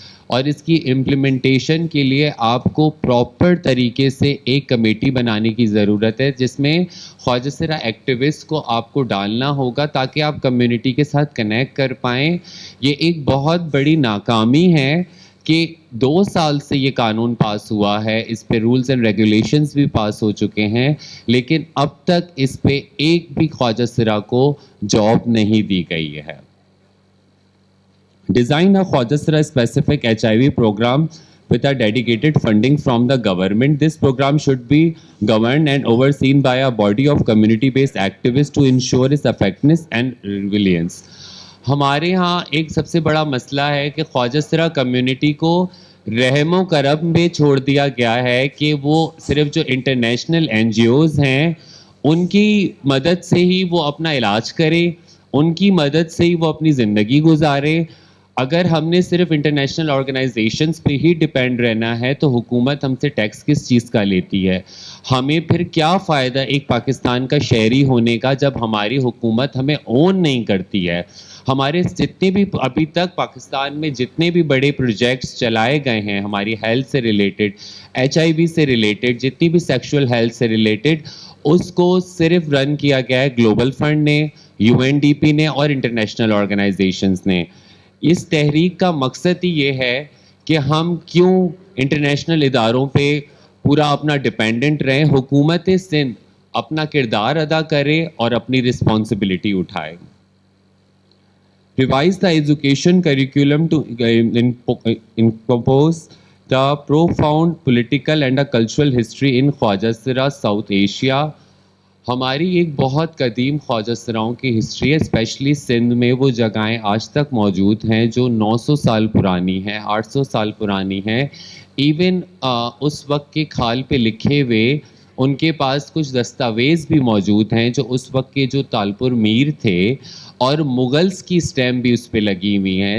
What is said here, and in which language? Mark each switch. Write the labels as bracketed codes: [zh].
[ur] اور اس کی امپلیمنٹیشن کے لیے آپ کو پراپر طریقے سے ایک کمیٹی بنانے کی ضرورت ہے جس میں خواجہ سرا ایکٹیوسٹ کو آپ کو ڈالنا ہوگا تاکہ آپ کمیونٹی کے ساتھ کنیکٹ کر پائیں. یہ ایک بہت بڑی ناکامی ہے کہ 2 سال سے یہ قانون پاس ہوا ہے، اس پہ رولز اینڈ ریگولیشنز بھی پاس ہو چکے ہیں، لیکن اب تک اس پہ ایک بھی خواجہ سرا کو جاب نہیں دی گئی ہے. [en] Design a Khwaja Sira specific HIV program with a dedicated funding from the government. This program should be governed and overseen by a body of community-based activists to ensure its effectiveness and resilience. [ur] ہمارے ہاں ایک سب سے بڑا مسئلہ ہے کہ خواجہ سرا community کو رحم و کرم میں چھوڑ دیا گیا ہے کہ وہ صرف جو انٹرنیشنل NGOs ہیں ان کی مدد سے ہی وہ اپنا علاج کرے، ان کی مدد سے ہی وہ اپنی زندگی گزارے. اگر ہم نے صرف انٹرنیشنل آرگنائزیشنز پہ ہی ڈیپینڈ رہنا ہے تو حکومت ہم سے ٹیکس کس چیز کا لیتی ہے؟ ہمیں پھر کیا فائدہ ایک پاکستان کا شہری ہونے کا جب ہماری حکومت ہمیں اون نہیں کرتی ہے؟ ہمارے جتنے بھی ابھی تک پاکستان میں جتنے بھی بڑے پروجیکٹس چلائے گئے ہیں ہماری ہیلتھ سے ریلیٹڈ، HIV سے ریلیٹڈ، جتنی بھی سیکشول ہیلتھ سے ریلیٹڈ، اس کو صرف رن کیا گیا ہے گلوبل فنڈ نے، UNDP نے اور انٹرنیشنل آرگنائزیشنز نے. اس تحریک کا مقصد ہی یہ ہے کہ ہم کیوں انٹرنیشنل اداروں پہ پورا اپنا ڈیپینڈنٹ رہیں. حکومت سندھ اپنا کردار ادا کرے اور اپنی رسپانسبلٹی اٹھائے. [en] Revise the education curriculum to encompass the profound political and cultural history in Khwaja Sira South Asia. [ur] ہماری ایک بہت قدیم خواجہ سراؤں کی ہسٹری ہے، اسپیشلی سندھ میں وہ جگہیں آج تک موجود ہیں جو 900 سال پرانی ہیں، 800 سال پرانی ہیں. ایون اس وقت کے کھال پہ لکھے ہوئے ان کے پاس کچھ دستاویز بھی موجود ہیں جو اس وقت کے جو تالپور میر تھے اور مغلز کی اسٹیمپ بھی اس پہ لگی ہوئی ہیں.